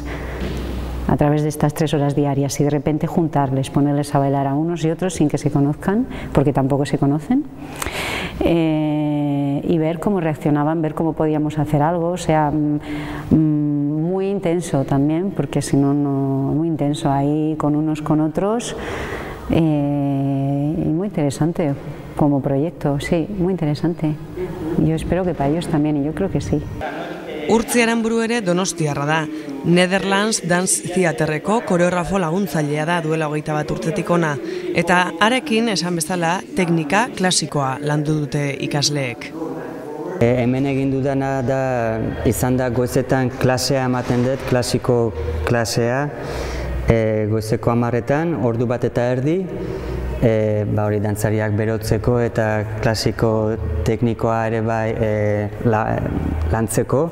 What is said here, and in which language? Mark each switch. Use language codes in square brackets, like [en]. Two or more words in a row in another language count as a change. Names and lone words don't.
[es] A través de estas 3 horas diarias y de repente juntarles, ponerles a bailar a unos y otros sin que se conozcan, porque tampoco se conocen, y ver cómo reaccionaban, ver cómo podíamos hacer algo, o sea, muy intenso también, porque si no, muy intenso ahí con unos con otros, y muy interesante como proyecto, sí, muy interesante. Yo espero que para ellos también, y yo creo que sí. [eu] Urtzi Aranburu ere donostiarra da. Netherlands Dance Theaterreko koreografo laguntzailea da duela 21 urtetik ona. Eta harekin, esan bezala, teknika klasikoa landu dute ikasleek. Hemen egin dudana da, izan da goizetan klasea ematen dut, klasiko klasea, goizeko 10:00, ordu 1:30, hori dantzariak berotzeko eta klasiko teknikoa ere bai lantzeko.